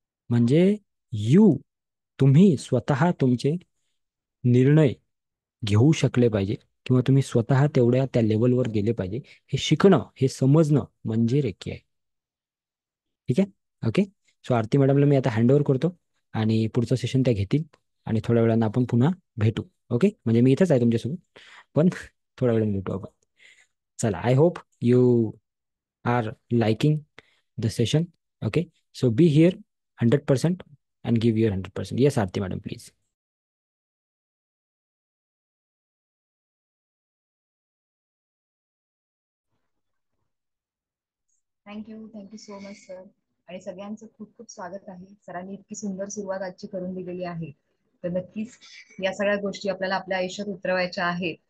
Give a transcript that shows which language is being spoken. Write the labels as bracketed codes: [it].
[mr] म्हणजे तुम्ही स्वतः तुमचे निर्णय घेऊ शकले पाहिजे किंवा तुम्ही स्वतः तेवढ्या त्या लेवलवर गेले पाहिजे. हे शिकणं, हे समजणं म्हणजे रेकी आहे. ठीक आहे. ओके. सो आरती मॅडमला मी आता हँडओव्हर करतो आणि पुढचं सेशन त्या घेतील आणि थोड्या वेळानं आपण पुन्हा भेटू. ओके. म्हणजे मी इथंच आहे तुमच्यासोबत, पण थोड्या वेळाने भेटू आपण. [en] चला, I hope you are liking the session. Okay. So be here 100% and give your 100%. Yes, Aarti madam, please. Thank you so much sir. [mr] आणि सगळ्यांचं खूप खूप स्वागत आहे. सरांनी इतकी सुंदर सुरुवात आजची करून दिलेली आहे. तर नक्कीच या सगळ्या गोष्टी आपल्याला आपल्या आयुष्यात उतरवायच्या आहेत.